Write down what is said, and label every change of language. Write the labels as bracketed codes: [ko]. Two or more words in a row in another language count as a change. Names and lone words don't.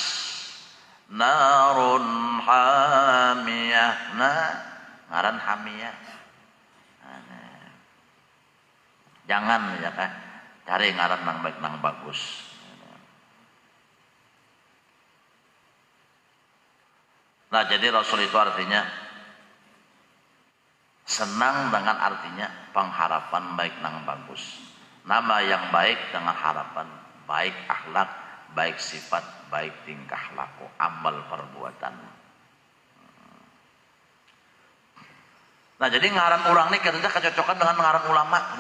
[ar] نار حامية. [bjn] Nah, ngaran hamiyah. Nah, jangan ya kan. Cari ngaran nang baik nang bagus. Nah jadi Rasul itu artinya senang dengan artinya pengharapan baik nang bagus. [id] Nama yang baik dengan harapan baik akhlak, baik sifat, baik tingkah laku, amal perbuatan. [bjn] Nah jadi ngaran orang ini katanya kecocokan dengan ngaran ulama.